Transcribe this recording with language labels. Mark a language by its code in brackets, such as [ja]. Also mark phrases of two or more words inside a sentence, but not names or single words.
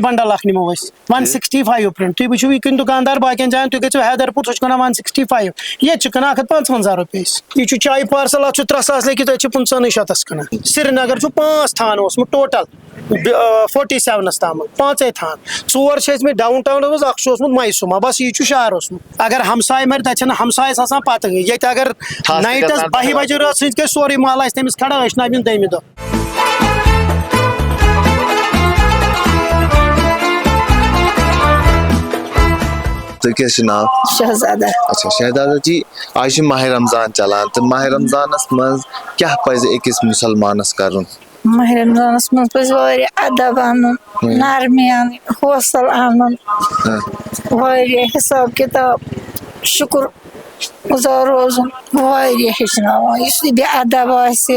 [ks] بنڈل اکھ نِمو أسۍ 165 پرنٹ تُہۍ وٕچھِو یہِ کٕنہِ دُکاندار باقین جاین تُہۍ گٔژھِو حیدر پوٗر سُہ چھُ کٕنان 165 ییٚتہِ چھُ کٕنان 155 رۄپیہِ یہِ چھُ چایہِ پارسل اتھ چھُ 3 ساس لیکھِتھ أسۍ چھِ 95 کٕنان سرینگر چھُ 5 تھان اوسمُت ٹوٹل 47 تام 5 تھان 4 چھِ ٲسمٕتۍ ڈاوُن ٹاونس منٛز اکھ چھُ اوسمُت میسوما بس یہِ چھُ شہر اوسمُت اگر ہمساے مَرِ تتہِ چھنہٕ ہمسایس آسان پتہٕ ییٚتہِ اگر نایٹس 12 بجے رٲژ سۭتۍ گژھِ سورُے محلہٕ آسہِ تٔمِس کھڑا ٲشناوٕنۍ دٔیمہِ دۄہ [ur] تو کیا نام شہزادہ [ks] اچھا شہزادہ جی آج ماہ رمضان چلان تو ماہ رمضانس مز کیا پزِ أکِس مسلمانس کرُن ماہ رمضانس منٛز پزِ واریاہ ادب انُن نرمی انٕنۍ حوصلہٕ انُن واریاہ حساب کتاب شُکر گُزار روزُن واریاہ ہیٚچھناوان یُس نہٕ بے ادب آسہِ